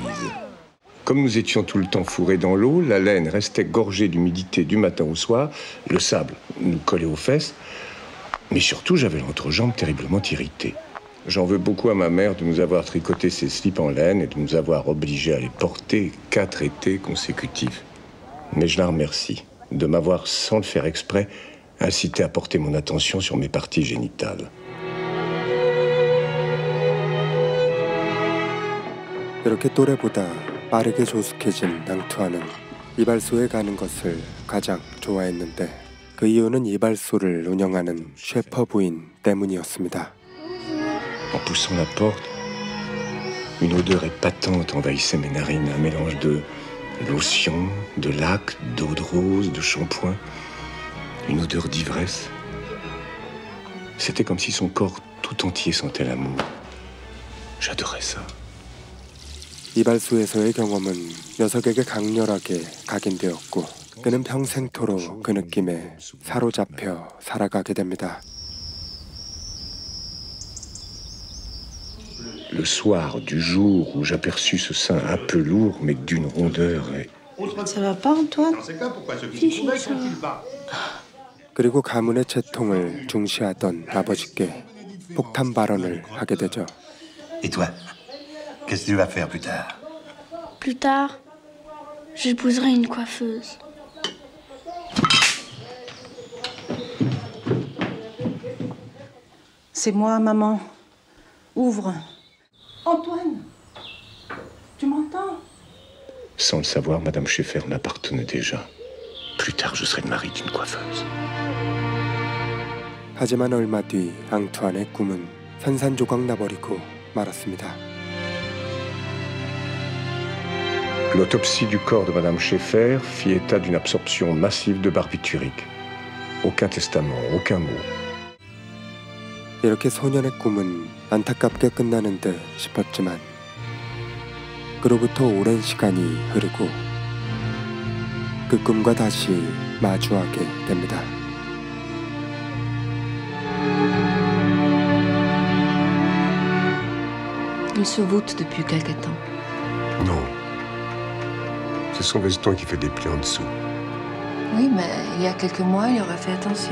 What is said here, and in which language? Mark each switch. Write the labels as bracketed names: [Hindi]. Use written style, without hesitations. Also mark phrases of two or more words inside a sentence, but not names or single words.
[French] Comme nous étions tout le temps fourrés dans l'eau, la laine restait gorgée d'humidité du matin au soir, le sable nous collait aux fesses, mais surtout j'avais l'entrejambe terriblement irritée. J'en veux beaucoup à ma mère de nous avoir tricoté ces slips en laine et de nous avoir obligés à les porter 4 étés consécutifs. Mais je la remercie de m'avoir, sans le faire exprès, incité à porter mon attention sur mes parties génitales. [Korean] 이렇게 또래보다 빠르게 조숙해진 앙투아는 이발소에 가는 것을 가장 좋아했는데 그 이유는 이발소를 운영하는 셰퍼 부인 때문이었습니다. [French] En poussant la porte, une odeur épatante envahissait mes narines, un mélange de lotion, de lac, d'eau de rose, de shampoing, une odeur d'ivresse. C'était comme si son corps tout entier sentait l'amour. J'adorais ça. [Korean] 이발소에서의 경험은 녀석에게 강렬하게 각인되었고 그는 평생토록 그 느낌에 사로잡혀 살아가게 됩니다. [French] Le soir du jour où j'aperçus ce sein un peu lourd, mais d'une rondeur et... Ça va pas, Antoine? Si, si, ça va. [Korean] 그리고 가문의 채통을 중시하던 아버지께 폭탄 발언을 하게 되죠. [French] Et toi, qu'est-ce que tu vas faire plus tard? Plus tard, j'épouserai une coiffeuse. C'est moi, maman. Ouvre. Antoine, tu m'entends? Sans le savoir, Madame Schaeffer m'appartenait déjà. Plus tard, je serai le mari d'une coiffeuse. [Korean] 하지만 얼마 뒤 앙투안의 꿈은 산산조각 나버리고 말았습니다. [French] L'autopsie du corps de Madame Schaeffer fit état d'une absorption massive de barbiturique. Aucun testament, aucun mot. [Korean] 이렇게 소년의 꿈은 안타깝게 끝나는 듯 싶었지만 그로부터 오랜 시간이 흐르고 그 꿈과 다시 마주하게 됩니다. [French] Il se voûte depuis quelque temps. Non. C'est son veston qui fait des plis en dessous. Oui, mais il y a quelques mois, il aurait fait attention.